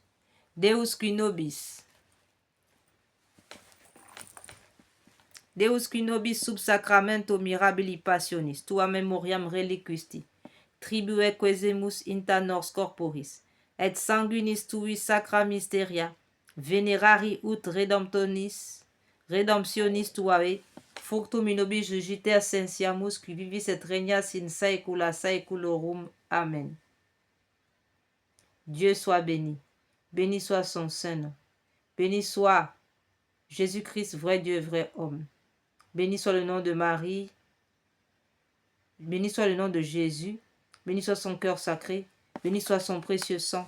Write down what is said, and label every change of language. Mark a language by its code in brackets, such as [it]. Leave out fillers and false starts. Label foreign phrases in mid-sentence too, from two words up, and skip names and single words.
[la] Deus qui nobis sub sacramento mirabili passionis, tua memoriam reliquisti, tribue quesemus inta nors corporis, et sanguinis tui sacra mysteria, venerari ut redemptionis tuae, fructum in nobis jugiter sensiamus, qui vivis et regnas in saecula saeculorum. [fr] Amen. Dieu soit béni. Béni soit son Saint-Nom. Béni soit Jésus-Christ, vrai Dieu, vrai homme. Béni soit le nom de Marie. Béni soit le nom de Jésus. Béni soit son cœur sacré. Béni soit son précieux sang.